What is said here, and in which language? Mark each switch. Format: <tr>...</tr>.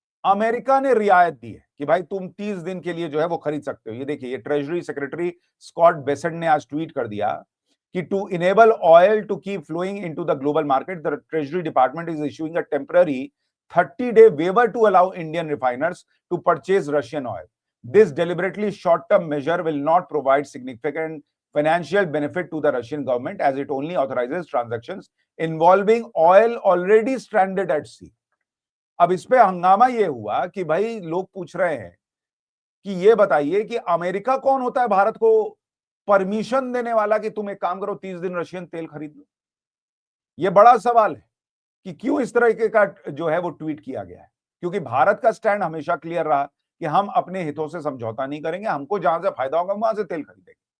<hi>America ने रियायत दी है कि भाई तुम 30 दिन के लिए जो है वो खरीद सकते हो। ये देखिए, ये ट्रेजरी सेक्रेटरी स्कॉट बेसेंट ने आज ट्वीट कर दिया कि</hi> <en>To enable oil to keep flowing into the global market, the treasury department is issuing a temporary 30-day waiver to allow Indian refiners to purchase Russian oil. This deliberately short-term measure will not provide significant financial benefit to the Russian government as it only authorizes transactions involving oil already stranded at sea.</en> <hi>अब इस पे हंगामा ये हुआ कि भाई लोग पूछ रहे हैं कि ये बताइए कि अमेरिका कौन होता है भारत को परमिशन देने वाला कि तुम एक काम करो 30 दिन रशियन तेल खरीद लो। ये बड़ा सवाल है कि क्यों इस तरह का जो है वो ट्वीट किया गया है, क्योंकि भारत का स्टैंड हमेशा क्लियर रहा कि हम अपने हितों से समझौता नहीं करेंगे, हमको जहां से फायदा होगा वहां से तेल खरीदेंगे।</hi>